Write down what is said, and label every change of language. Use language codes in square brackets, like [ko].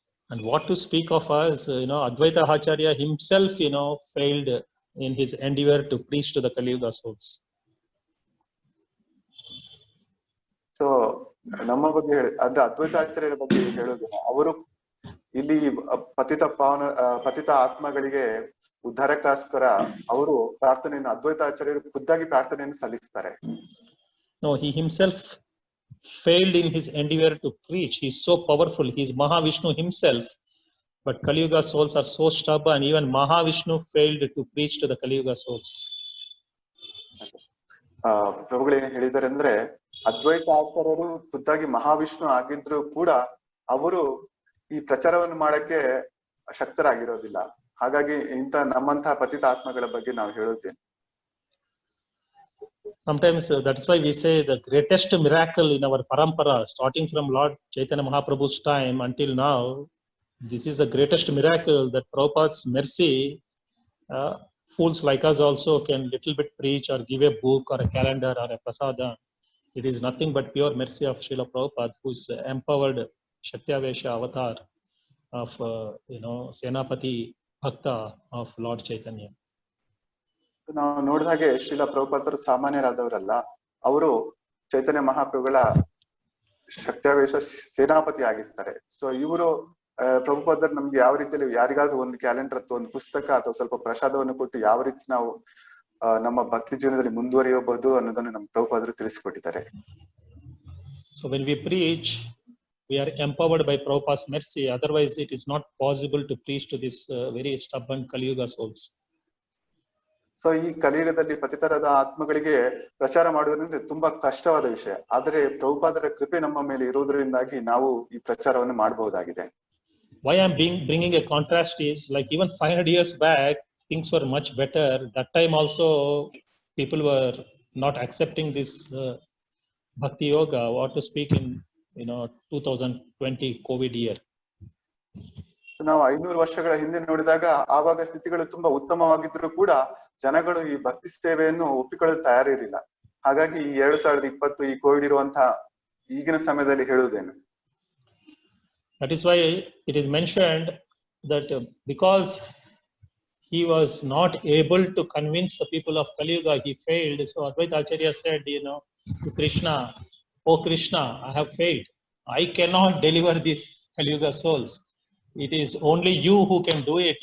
[en] And what to speak of us, Advaita Acharya himself, failed in his endeavor to preach to the Kali Yuga souls. [kn] So ನಮ್ಮ ಬಗ್ಗೆ ಅಂದ್ರೆ ಅದ್ವೈತಾಚಾರ್ಯರ ಬಗ್ಗೆ ಹೇಳೋದು, ಅವರು ಇಲ್ಲಿ ಪತಿತ ಆತ್ಮಗಳಿಗೆ ಉದ್ಧಾರಕ್ಕೋಸ್ಕರ ಅವರು ಪ್ರಾರ್ಥನೆಯನ್ನು ಅದ್ವೈತಾಚಾರ್ಯರು ಖುದ್ದಾಗಿ ಪ್ರಾರ್ಥನೆಯನ್ನು ಸಲ್ಲಿಸ್ತಾರೆ. [en] No, he himself failed in his endeavor to preach. He is so powerful. He is Mahavishnu himself. But Kali Yuga souls are so stubborn. Even Mahavishnu failed to preach to the Kali Yuga souls. [kn] ಪ್ರಭುಗಳು ಏನ್ ಹೇಳಿದ್ದಾರೆ ಅಂದ್ರೆ, ಅದ್ವೈತ ಆಚಾರ್ಯರು ಖುದ್ದಾಗಿ ಮಹಾವಿಷ್ಣು ಆಗಿದ್ರು ಕೂಡ ಅವರು ಈ ಪ್ರಚಾರವನ್ನು ಮಾಡಕ್ಕೆ ಶಕ್ತರಾಗಿರೋದಿಲ್ಲ. ಹಾಗಾಗಿ ನಮ್ಮಂತಹ ಪತಿತ ಆತ್ಮಗಳ ಬಗ್ಗೆ ನಾವು ಹೇಳುತ್ತೇವೆ. [en] Sometimes that's why we say the greatest miracle in our parampara, starting from Lord Chaitanya Mahaprabhu's time until now, this is the greatest miracle that Prabhupada's mercy. Fools like us also can little bit preach or give a book or a calendar or a prasada. It is nothing but pure mercy of Srila Prabhupada, who is empowered Shaktavesha avatar of Senapati Bhakta of Lord Chaitanya. [kn] ನಾವು ನೋಡಿದ ಹಾಗೆ ಶ್ರೀಲ ಪ್ರಭುಪಾದರು ಸಾಮಾನ್ಯರಾದವರಲ್ಲ, ಅವರು ಚೈತನ್ಯ ಮಹಾಪ್ರಭುಗಳ ಶಕ್ತ್ಯಾವೇಶ ಸೇನಾಪತಿ ಆಗಿರ್ತಾರೆ. So ಇವರು ಪ್ರಭುಪಾದರು ನಮ್ಗೆ ಯಾವ ರೀತಿಯಲ್ಲಿ ಯಾರಿಗಾದ್ರೂ ಒಂದು ಕ್ಯಾಲೆಂಡರ್ ಅಥವಾ ಒಂದು ಪುಸ್ತಕ ಅಥವಾ ಸ್ವಲ್ಪ ಪ್ರಸಾದವನ್ನು ಕೊಟ್ಟು ಯಾವ ರೀತಿ ನಾವು ನಮ್ಮ ಭಕ್ತಿ ಜೀವನದಲ್ಲಿ ಮುಂದುವರಿಯಬಹುದು ಅನ್ನೋದನ್ನು ನಮ್ಮ ಪ್ರಭುಪಾದರು ತಿಳಿಸಿಕೊಟ್ಟಿದ್ದಾರೆ. [en] So when we preach, we are empowered by Prabhupada's mercy. Otherwise, it is not possible to preach to this very stubborn Kali Yuga souls. [kn] So ಈ ಕಲಿಯುಗದಲ್ಲಿ ಪತಿತರಾದ ಆತ್ಮಗಳಿಗೆ ಪ್ರಚಾರ ಮಾಡುವುದರಿಂದ ತುಂಬಾ ಕಷ್ಟವಾದ ವಿಷಯ. ಆದರೆ ಪ್ರಭುಪಾದರ ಕೃಪೆ ನಮ್ಮ ಮೇಲೆ ಇರುವುದರಿಂದಾಗಿ ನಾವು ಈ ಪ್ರಚಾರವನ್ನು ಮಾಡಬಹುದಾಗಿದೆ. [en] Why I'm bringing a contrast is, like, even 500 years back, things were much better. That time also, people were not accepting this Bhakti Yoga, what to speak in 2020 COVID year. [kn] ನಾವು 500 ವರ್ಷಗಳ ಹಿಂದೆ ನೋಡಿದಾಗ ಆವಾಗ ಸ್ಥಿತಿಗಳು ತುಂಬಾ ಉತ್ತಮವಾಗಿದ್ರು ಕೂಡ ಜನಗಳು ಈ ಭಕ್ತಿ ಸೇವೆಯನ್ನು ಒಪ್ಪಿಕೊಳ್ಳಲು ತಯಾರಿರಲಿಲ್ಲ. ಹಾಗಾಗಿ ಈ 2020 ಈ ಕೋವಿಡ್ ಇರುವಂತಹ ಈಗಿನ ಸಮಯದಲ್ಲಿ ಹೇಳುವುದೇನು? [en] That is why it is mentioned that because he was not able to convince the people of Kali Yuga, he failed. So Advaita Acharya said, to Krishna, "Oh Krishna, I have failed. I cannot deliver these Kali Yuga souls. It is only you who can do it.